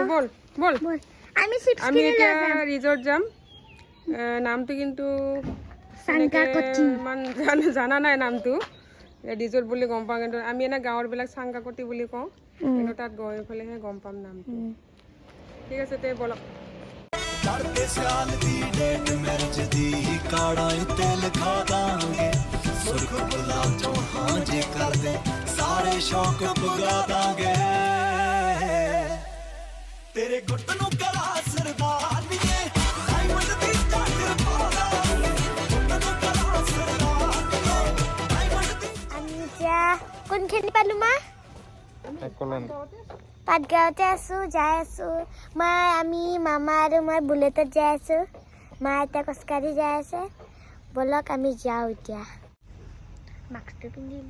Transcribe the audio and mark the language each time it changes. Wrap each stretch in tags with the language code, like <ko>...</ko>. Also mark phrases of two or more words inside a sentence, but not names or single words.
<as>আমি চিপছ আমি কিনি এতিয়া লৈ যাম ৰিজৰ্ট যাম নামটো কিন্তু চাংকাকতি ইমান জানা নাই নামটো ৰিজৰ্ট বুলি গম পাওঁ কিন্তু আমি এনে গাঁৱৰবিলাক চাংকাকতি বুলি কওঁ কিন্তু তাত গৈ পেলাইহে গম পাম নামটো ঠিক আছে তে বলক</as> <pa>ਚੜ੍ਹਦੇ ਸਿਆਲ ਦੀ</pa> <en>date marriage</en> <pa>ਦੀ ਕਾੜਾਂ ਉੱਤੇ ਲਿਖਾ ਦਾਂਗੇ ਸੁਰਖ ਬੁਲਾ ਚੋਂ ਹਾਂ ਜੇ ਕਰਦੇ ਸਾਰੇ ਸ਼ੌਕ ਪੁਗਾ ਦਾਂਗੇ ਤੇਰੇ ਗੁੱਟ ਨੂੰ ਕਰਾ ਸਰਦਾਰੀਏ ਡਾਇਮੰਡ ਦੀ ਚਾਦਰ ਪਾ ਦਾਂਗੇ ਗੁੱਟ ਨੂੰ ਕਰਾ ਸਰਦਾਰੀਏ ਡਾਇਮੰਡ ਦੀ</pa> <as>আমি এতিয়া কোনখিনি পালো মা একলেণ্ড পাটগাঁৱতে আছোঁ, যাই আছোঁ। আমি মামা আৰু মই বুলেটত যাই আছোঁ। মা এতিয়া খোজকাঢ়ি যাই আছে। ব'লক আমি যাওঁ এতিয়া। মাস্কটো পিন্ধিলোঁ।</as>